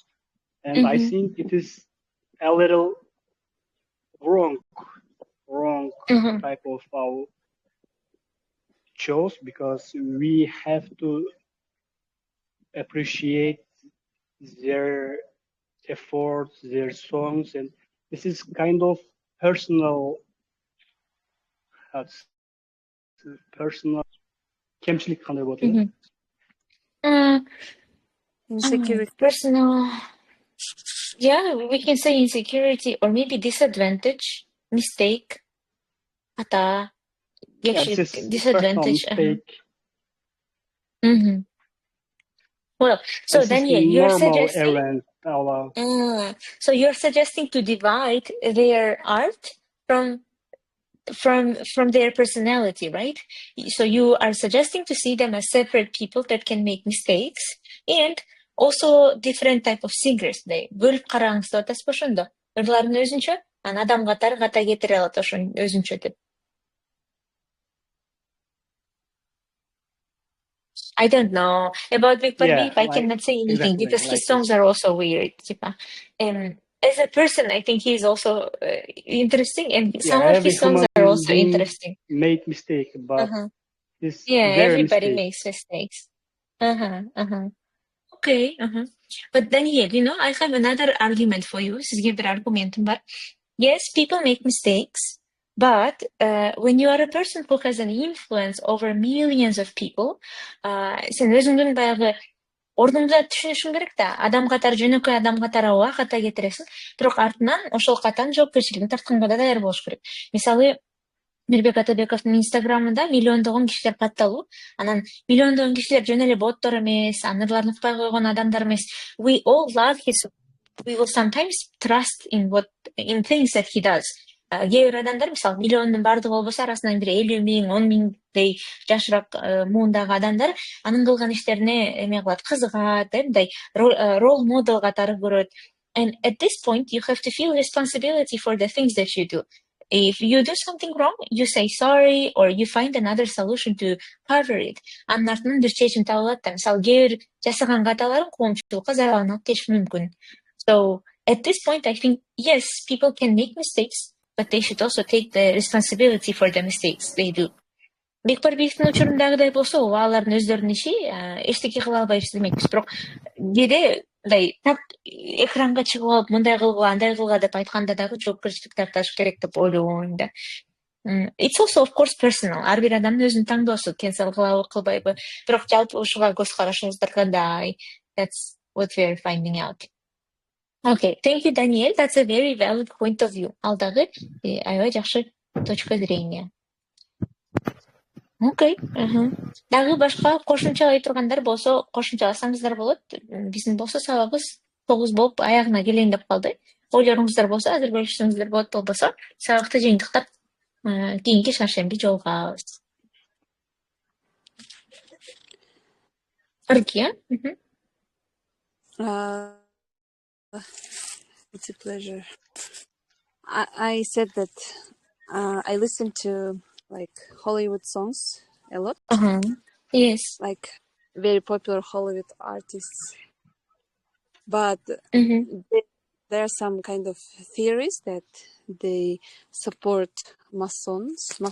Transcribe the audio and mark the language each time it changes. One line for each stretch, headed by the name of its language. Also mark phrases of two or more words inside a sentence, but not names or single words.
English: and I think it is a little wrong type of our choice, because we have to appreciate their efforts, their songs, and this is kind of personal
Kyrgyz: кемчилик кандай болот?
English: Insecurity. Personal. Yeah, we can say insecurity or maybe disadvantage, mistake.
Kyrgyz: Ата disadvantage.
English: Well, so Daniel, you're suggesting. So you're suggesting to divide their art from from their personality, right? So you are suggesting to see them as separate people that can make mistakes and also different type of singers.
Kyrgyz: They бөлүп караңыз деп атасыз ошондо. Ырлардын өзүнчө, анан адам катары ката кетире алат ошонун өзүнчө деп.
English: I don't know about Big Parvi. Yeah, I cannot say anything exactly, because his like songs are also weird. As a person, I think he's also interesting, and some of every his songs human are also being interesting. make mistake, but it's Yeah, their everybody mistake. makes mistakes. Okay. But then here, I have another argument for you.
Kyrgyz: Сизге бир аргументим бар.
English: Yes, people make mistakes, but when you are a person who has an influence over millions of people,
Kyrgyz: sen өзүңдүн баягы ордуңда түшүнүшүң керек да. Адам катары жөнөкөй адам катары ооба ката кетиресиң, бирок артынан ошол катанын жоопкерчилигин тартканга да даяр болуш керек. Мисалы, Мирбек Атабековдун инстаграмында миллиондогон кишилер катталуу, анан миллиондогон кишилер жөн эле боттор эмес, анырларын укпай койгон адамдар эмес.
English: We all love we will sometimes trust in things that he does.
Kyrgyz: Кээ бир адамдар, мисалы, миллиондун бардыгы болбосо, арасынан бир 50 миң, 10 миңдей жашыраак муундагы адамдар анын кылган иштерине эме кылат, кызыгат, мындай рол модель катары көрөт.
English: And at this point, you have to feel responsibility for the things that you do. If you do something wrong, you say sorry or you find another solution to cover it.
Kyrgyz: Анын артынан бир чечим табылат да. Мисалы, кээ бир жасаган каталарын коомчулукка зарарын алып келиши мүмкүн.
English: So at this point, I think, yes, people can make mistakes, but they should also take the responsibility for the mistakes they do.
Kyrgyz: Бек Парбиевдин учурундагыдай болсо, алардын өздөрүнүн иши, эчтеке кыла албайбыз демекпиз. Бирок кээде мындай так экранга чыгып алып, мындай кылгыла, андай кылгыла деп айтканда дагы жоопкерчилик тартыш керек деп ойлойм да.
English: It's also of course personal.
Kyrgyz: Ар бир адамдын өзүнүн таңдоосу, cancel кылабы, кылбайбы. Бирок жалпы ушуга көз карашыңыздар кандай?
English: That's what we're finding out. Okay, thank you, Daniel. That's a very valid point of view.
Kyrgyz: Алдагы аябай жакшы
Russian: точка зрения.
English: Okay.
Kyrgyz: Дагы башка кошумчалай тургандар болсо, кошумчаласаңыздар болот. Биздин болсо сабагыбыз 9 болуп аягына келейин деп калды. Ойлоруңуздар болсо, азыр бөлүшсөңүздөр болот, болбосо сабакты жыйынтыктап кийинки шаршемби жолугабыз. Аркия?
English: It's a pleasure. I said that I listen to like Hollywood songs a lot. Yes. Like very popular Hollywood artists. But there are some kind of theories that they support Masons.